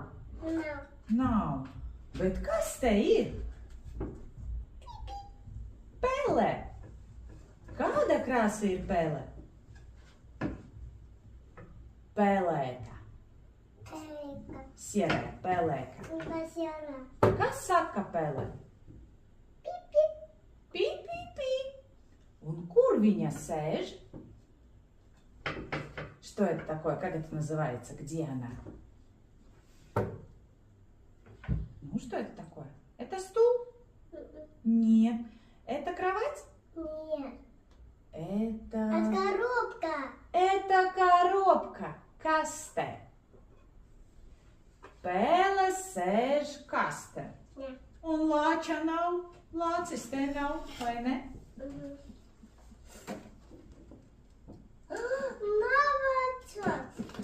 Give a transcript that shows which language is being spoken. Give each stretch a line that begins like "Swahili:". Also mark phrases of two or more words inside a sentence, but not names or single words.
Latvian: Nav. Bet kas te ir? Pele. Kāda krāsa ir pele? Pelēka. Sierē, pelēka. Kas saka pele? Пи-пи-пи. Un kur viņa сēž?
Russian: Что это такое? Как это называется? Где она? Ну, что это такое? Это стул? Нет. Это кровать? Нет. Это коробка. Это коробка.
Latvian: Kaste. Pele sēž kaste.
Russian: Нет.
Latvian: Un lāča nav. Lācis te nav, vai ne?
Russian: Молодец.